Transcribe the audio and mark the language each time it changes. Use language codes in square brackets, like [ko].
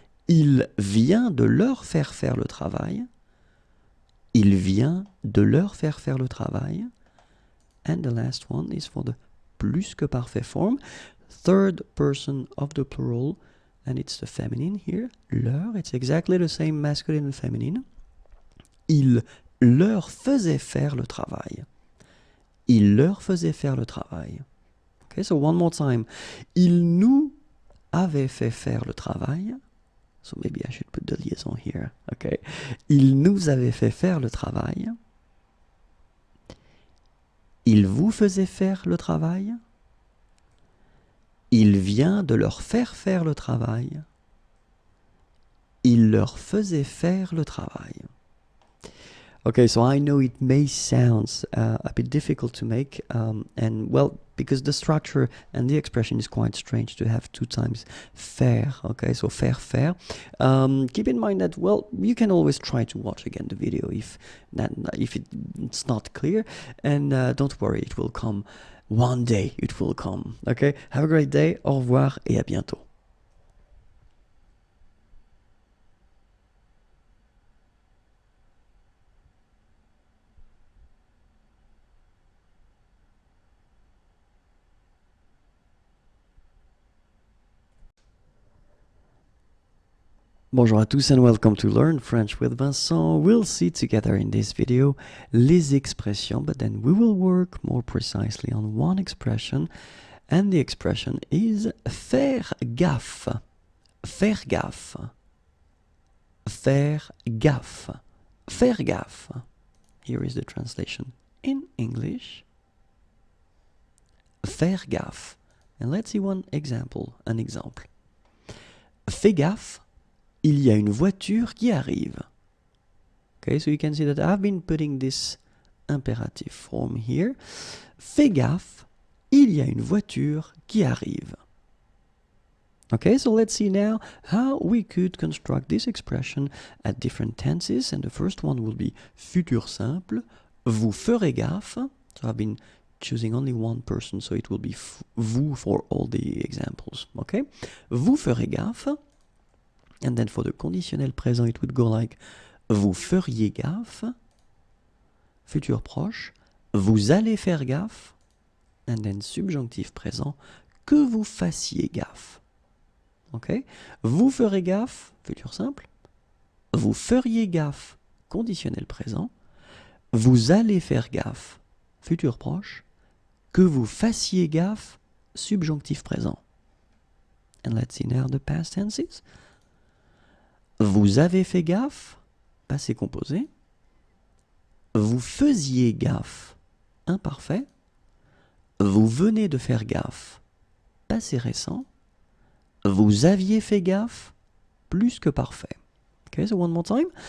[fr] Il vient de leur faire faire le travail. Il vient de leur faire faire le travail. [en] And the last one is for the plus que parfait form, third person of the plural, and it's the feminine here, leur, it's exactly the same masculine and feminine. [fr] Il leur faisait faire le travail. Il leur faisait faire le travail. [en] Okay, so one more time. [fr] Il nous avait fait faire le travail. [en] So maybe I should put the liaison here. Okay. [fr] Il nous avait fait faire le travail. Il vous faisait faire le travail. Il vient de leur faire faire le travail. Il leur faisait faire le travail. [en] Okay, so I know it may sound a bit difficult to make, and well, because the structure and the expression is quite strange to have two times faire, okay, so faire. Keep in mind that, well, you can always try to watch again the video if it's not clear, and don't worry, it will come. One day it will come, okay? Have a great day, [fr] au revoir et à bientôt. Bonjour à tous [en] and welcome to Learn French with Vincent. We'll see together in this video les expressions, but then we will work more precisely on one expression, and the expression is faire gaffe. [fr] Faire gaffe. Faire gaffe. Faire gaffe. [en] Here is the translation in English. [fr] Faire gaffe. [en] And let's see an example. [fr] Fais gaffe. Il y a une voiture qui arrive. [en] Okay, so you can see that I've been putting this imperative form here. [fr] Fais gaffe, il y a une voiture qui arrive. [en] Okay, so let's see now how we could construct this expression at different tenses. And the first one will be futur simple. [fr] Vous ferez gaffe. [en] So I've been choosing only one person, so it will be vous for all the examples. [fr] Okay, vous ferez gaffe. [en] And then for the [fr] conditionnel présent, [en] it would go like [fr] vous feriez gaffe, futur proche, vous allez faire gaffe, [en] and then [fr] subjonctif présent, que vous fassiez gaffe. Okay? Vous ferez gaffe, futur simple, vous feriez gaffe, conditionnel présent, vous allez faire gaffe, futur proche, que vous fassiez gaffe, subjonctif présent. [en] And let's see now the past tenses. [fr] Vous avez fait gaffe, passé composé. Vous faisiez gaffe, imparfait. Vous venez de faire gaffe, passé récent. Vous aviez fait gaffe, plus que parfait. [en] Okay, so one more time.